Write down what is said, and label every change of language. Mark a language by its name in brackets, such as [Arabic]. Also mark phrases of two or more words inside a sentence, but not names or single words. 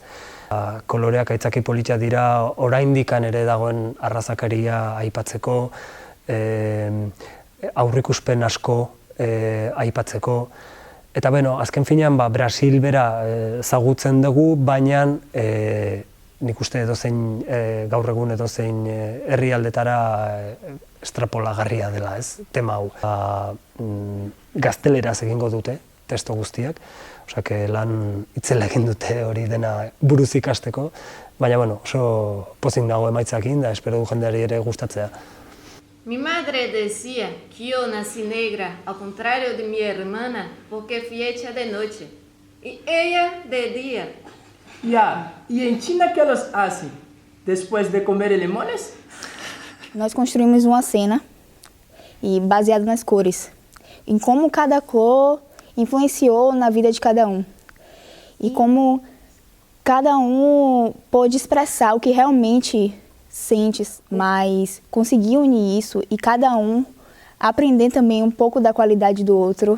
[Basque] Koloreak aitzaki politia dira, oraindikan ere dagoen arrazakaria aipatzeko, aurrikuspen asko aipatzeko, eta azken finean Brasil bera ezagutzen dugu, baina nik uste edozein gaur egun edozein herrialdetara estrapolagarria dela, ez, tema hau. Gazteleraz egingo dute, testo guztiak, osea, lan itzela egin dute hori dena buruz ikasteko, baina oso pozik nago emaitzakin da, espero du jendeari ere gustatzea. [Spanish] Mi madre decía que yo nací negra, al contrario de mi hermana, porque fui hecha de noche, y ella de día. Ya, ¿y en China qué los hacen? ¿Después de comer limones? [Portuguese] Nós construímos uma cena e baseado nas cores, em como cada cor influenciou na vida de cada um. E como cada um pôde expressar o que realmente sente, mas conseguir unir isso e cada um aprender também um pouco da qualidade do outro.